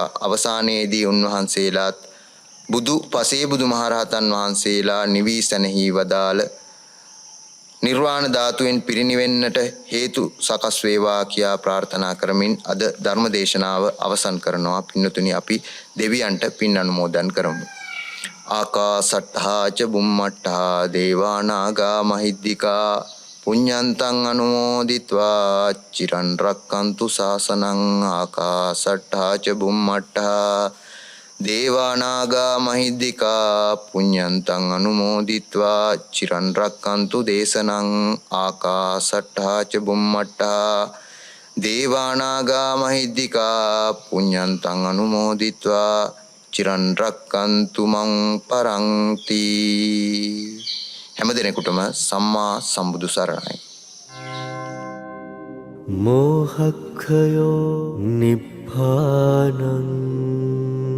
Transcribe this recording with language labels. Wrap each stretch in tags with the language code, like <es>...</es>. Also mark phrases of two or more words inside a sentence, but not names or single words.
<si>අවසානයේදී උන්වහන්සේලාත් බුදු පසේ බුදු මහරහතන් වහන්සේලා නිවී සැනහි වදාළ නිර්වාණ ධාතුවෙන් පිරිනිවෙන්නට හේතු සකස් වේවා කියා ප්‍රාර්ථනා කරමින් අද ධර්ම දේශනාව අවසන් කරනවා. පින්නතුනි අපි දෙවියන්ට පින් අනුමෝදන් කරමු.</si> <pi>ආකාසට්ඨා ච බුම්මට්ඨා දේවා නාග මහිද්దికා පුඤ්ඤන්තං අනුමෝදිත්වා චිරන් රක්칸තු ශාසනං. ආකාසට්ඨා ච බුම්මට්ඨා දේවා නාග මහිද්దికා පුඤ්ඤන්තං අනුමෝදිත්වා චිරන් රක්칸තු දේශනං. ආකාසට්ඨා ච බුම්මට්ඨා දේවා නාග මහිද්దికා පුඤ්ඤන්තං අනුමෝදිත්වා චිරන් රක්칸තු මං පරන්ති.</pi> <si>හැම දිනෙකටම සම්මා සම්බුදු සරණයි.</si> <pi>මෝහක්ඛයෝ නිබ්බානං</pi>